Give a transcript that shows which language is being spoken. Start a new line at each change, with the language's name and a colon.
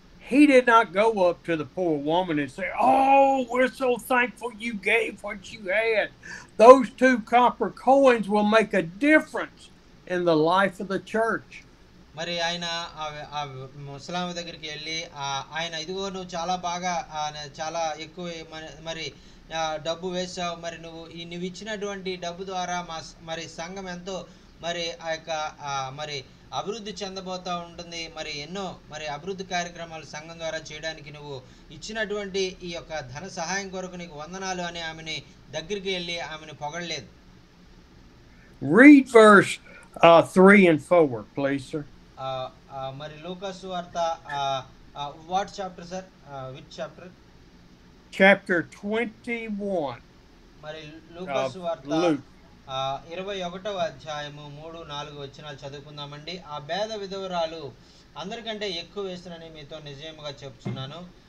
English: he did not go up to the poor woman and say, "Oh, we're so thankful you gave what you had. Those 2 copper coins will make a difference in the life of the church."
Telugu: మరి ఆయన ఆ ముసలామె దగ్గరికి వెళ్ళి ఆయన ఇదిగో నువ్వు చాలా బాగా చాలా ఎక్కువ మరి డబ్బు వేసావు, మరి నువ్వు ఇచ్చినటువంటి డబ్బు ద్వారా మరి సంఘం ఎంతో మరి ఆ యొక్క మరి అభివృద్ధి చెందబోతూ ఉంటుంది, మరి ఎన్నో మరి అభివృద్ధి కార్యక్రమాలు సంఘం ద్వారా చేయడానికి నువ్వు ఇచ్చినటువంటి ఈ యొక్క ధన సహాయం కొరకు నీకు వందనాలు అని ఆమెని దగ్గరికి వెళ్ళి ఆమెను పొగడలేదు.
English: Read verse 3 and 4, please, sir. మరి లూకాసు వార్త what chapter sir, which chapter? Chapter 21.
Telugu: మరి లూకాసు వార్త 21వ అధ్యాయము 3-4 వచనాలు చదువుకుందామండి. ఆ పేద విధవరాలు అందరికంటే ఎక్కువ వేసినని మీతో నిజముగా చెప్తున్నాను.